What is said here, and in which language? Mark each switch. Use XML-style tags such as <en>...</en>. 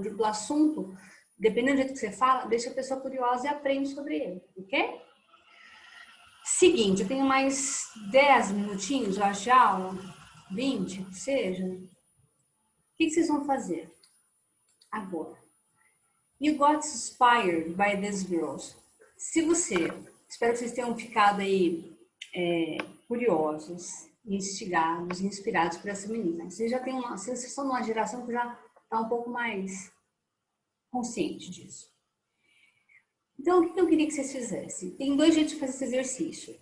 <pt>Do assunto, dependendo do jeito que você fala, deixa a pessoa curiosa e aprende sobre ele, ok? Seguinte, eu tenho mais 10 minutinhos, eu acho, de aula, 20, que seja. O que vocês vão fazer agora?</pt> <en>You got inspired by these girls.</en> <pt>Se você, espero que vocês tenham ficado aí curiosos, instigados, inspirados por essa menina. Vocês já têm vocês são de uma geração que já está um pouco mais consciente disso. Então, o que eu queria que vocês fizessem? Tem 2 jeitos de fazer esse exercício.</pt>